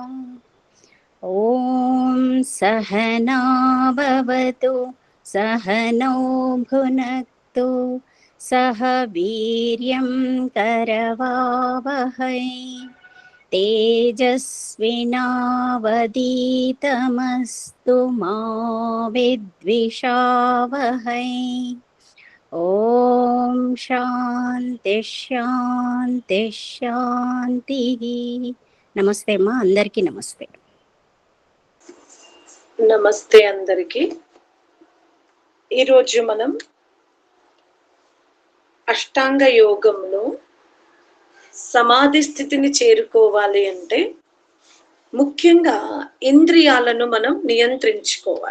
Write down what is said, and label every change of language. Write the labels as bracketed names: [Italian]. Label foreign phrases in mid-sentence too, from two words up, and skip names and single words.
[Sanskrit] ॐ सहना भवतु सहनौ भुनक्तु सह वीर्यं करवावहै तेजस्विनावधीतमस्तु मा विद्विषावहै। ॐ शान्ति शान्ति शान्तिः। [Telugu] నమస్తే అమ్మా, అందరికీ నమస్తే. నమస్తే అందరికి. ఈరోజు మనం అష్టాంగ యోగంలో సమాధి స్థితిని చేరుకోవాలి అంటే ముఖ్యంగా ఇంద్రియాలను మనం నియంత్రించుకోవాలి.